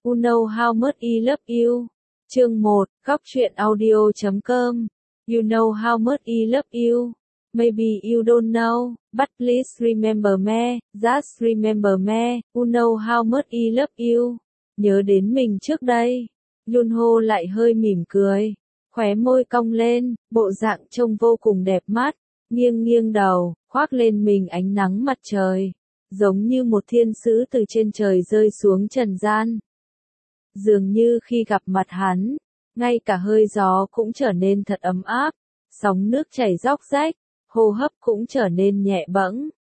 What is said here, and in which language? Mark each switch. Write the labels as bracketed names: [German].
[English] You know how much I love you. [Vietnamese] Chương 1, góc truyện audio.com. [English] You know how much I love you. Maybe you don't know, but please remember me, just remember me, you know how much I love you. [Vietnamese] Nhớ đến mình trước đây. Yunho lại hơi mỉm cười, khóe môi cong lên, bộ dạng trông vô cùng đẹp mắt, nghiêng nghiêng đầu, khoác lên mình ánh nắng mặt trời, giống như một thiên sứ từ trên trời rơi xuống trần gian. Dường như khi gặp mặt hắn, ngay cả hơi gió cũng trở nên thật ấm áp, sóng nước chảy róc rách, hô hấp cũng trở nên nhẹ bẫng.